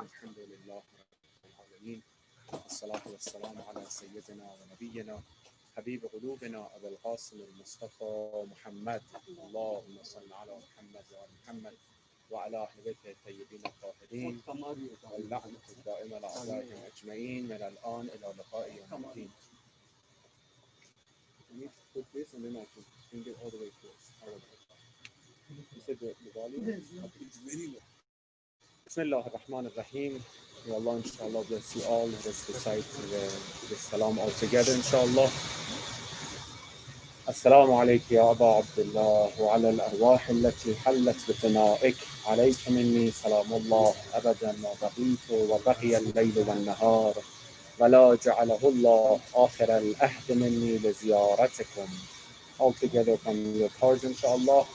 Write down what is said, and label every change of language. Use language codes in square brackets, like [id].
[ar] الحمد لله رب العالمين. الصلاة والسلام على سيدنا ونبينا حبيب قلوبنا أبي القاسم المصطفى محمد. اللهم صل على محمد وعلى محمد وعلى أهل بيته الطيبين الطاهرين واللعنة الدائمة على أعدائهم أجمعين من الآن إلى لقاء يوم الدين. [en] I need to put this and then I can bring it all the way close. You said the volume? Yes. It's very low. [ar] Bismillah ar-Rahman ar-Rahim. [en] May Allah inshallah bless you all. Let us recite the salam all together inshallah. [ar] السلام عليك يا أبا عبد الله وعلى الأرواح التي حلت بفنائك. عليك مني سلام الله أبدا ما بقيت وبقي الليل والنهار ولا جعله الله آخر العهد مني لزيارتكم. [en] All together from your cards inshallah.